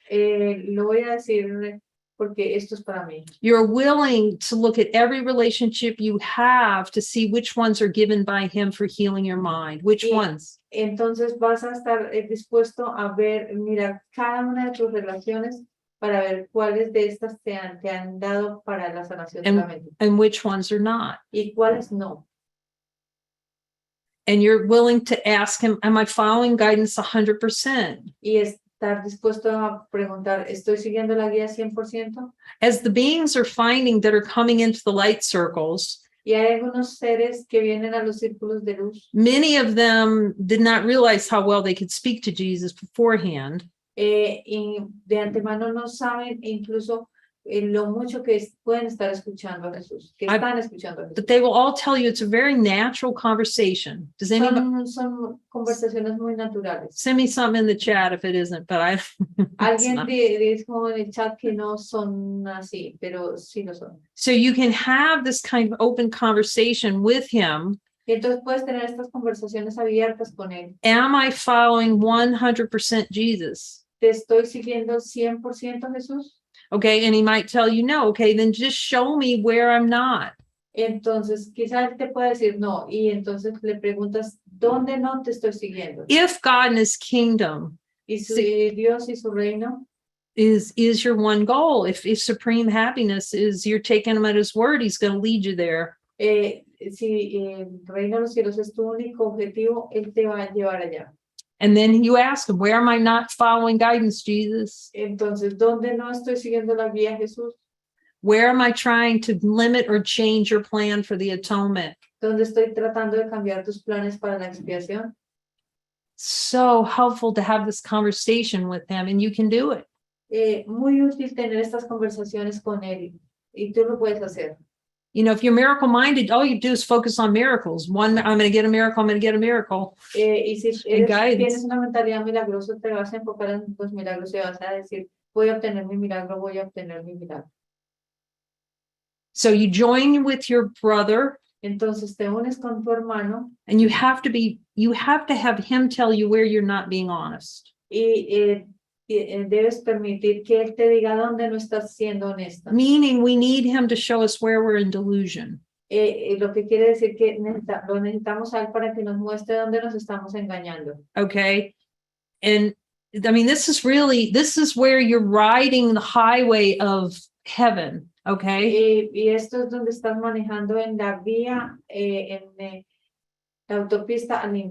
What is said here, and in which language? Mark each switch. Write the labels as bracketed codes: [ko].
[es] Lo voy a decir porque esto es para mí. [en] You're willing to look at every relationship you have to see which ones are given by him for healing your mind. Which ones? [es] Entonces vas a estar dispuesto a mirar cada una de tus relaciones para ver cuáles de estas te han dado para la sanación de la mente. [en] And which ones are not. [es] Y cuáles no. [en] And you're willing to ask him, am I following guidance 100%? [es] Y estar dispuesto a preguntar, ¿estoy siguiendo la guía 100%? [en] As the beings are finding that are coming into the light circles, [es] y hay algunos seres que vienen a los círculos de luz. [en] Many of them did not realize how well they could speak to Jesus beforehand. [es] Y de antemano no saben incluso lo mucho que pueden estar escuchando a Jesús, que están escuchando a Jesús. [en] But they will all tell you it's a very natural conversation. Does anybody [es] son conversaciones muy naturales. [en] send me something in the chat if it isn't, but I [es] Alguien dijo en el chat que no son así, pero sí lo son. [en] So you can have this kind of open conversation with him. [es] Y entonces puedes tener estas conversaciones abiertas con él. [en] Am I following 100% Jesus? [es] ¿Te estoy siguiendo 100% Jesús? [en] Okay, and he might tell you no. Okay, then just show me where I'm not. [es] Entonces, quizás él te pueda decir no, y entonces le preguntas, ¿dónde no te estoy siguiendo? [en] If God and his kingdom [es] Y Dios y su reino [en] is your one goal, if supreme happiness is you're taking him at his word, he's going to lead you there. [es] Si el reino de los cielos es tu único objetivo, él te va a llevar allá. [en] And then you ask him, where am I not following guidance, Jesus? [es] Entonces, ¿dónde no estoy siguiendo la guía, Jesús? [en] Where am I trying to limit or change your plan for the atonement? [es] ¿Dónde estoy tratando de cambiar tus planes para la expiación? [en] So helpful to have this conversation with him, and you can do it. [es] Muy útil tener estas conversaciones con él, y tú lo puedes hacer. [en] You know, if you're miracle minded, all you do is focus on miracles. One, I'm going to get a miracle, I'm going to get a miracle. [es] Y si tienes una mentalidad milagrosa, te vas a enfocar en los milagros y vas a decir, voy a obtener mi milagro, voy a obtener mi milagro. [en] So you join with your brother. [es] Entonces te unes con tu hermano. [en] And you have to have him tell you where you're not being honest. [es] Y debes permitir que él te diga dónde no estás siendo honesta. [en] Meaning we need him to show us where we're in delusion. [es] Lo que quiere decir que lo necesitamos a él para que nos muestre dónde nos estamos engañando. [en] Okay. And I mean, this is where you're riding the highway of heaven. Okay. [es] Y esto es donde estás manejando en la vía, en la autopista